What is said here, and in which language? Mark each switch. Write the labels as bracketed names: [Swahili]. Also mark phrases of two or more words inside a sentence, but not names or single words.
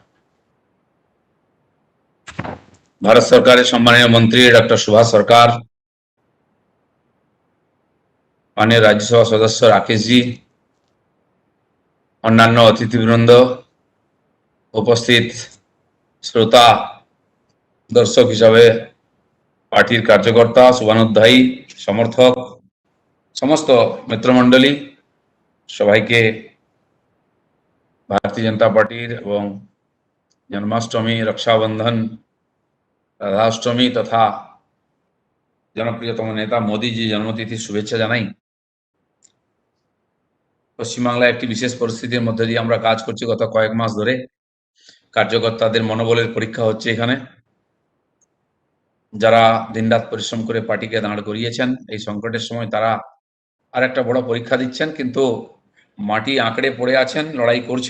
[Bangla] ভারত সরকারের সম্মানীয় মন্ত্রী ডক্টর সুভাষ সরকার, মাননীয় রাজ্যসভা সদস্য রাকেশজি, অন্যান্য অতিথিবৃন্দ, উপস্থিত শ্রোতা, দর্শক হিসাবে পার্টির কার্যকর্তা, শুভানুধ্যায়ী, সমর্থক, সমস্ত মিত্রমণ্ডলী, সবাইকে भारतीय जनता पार्टी এবং জন্মাষ্টমী, রক্ষাবন্ধন, রাধাষ্টমী তথা জনপ্রিয়তম নেতা মোদীজি জন্মতিথির শুভেচ্ছা জানাই। পশ্চিমবাংলায় একটি বিশেষ পরিস্থিতির মধ্যে দিয়ে আমরা কাজ করছি গত কয়েক মাস ধরে। কার্যকর্তাদের মনোবলের পরীক্ষা হচ্ছে এখানে। যারা দিনরাত পরিশ্রম করে পার্টিকে দাঁড় করিয়েছেন, এই সংকটের সময় তারা আরেকটা বড় পরীক্ষা দিচ্ছেন, কিন্তু মাটি আঁকড়ে পড়ে আছেন, লড়াই করছেন।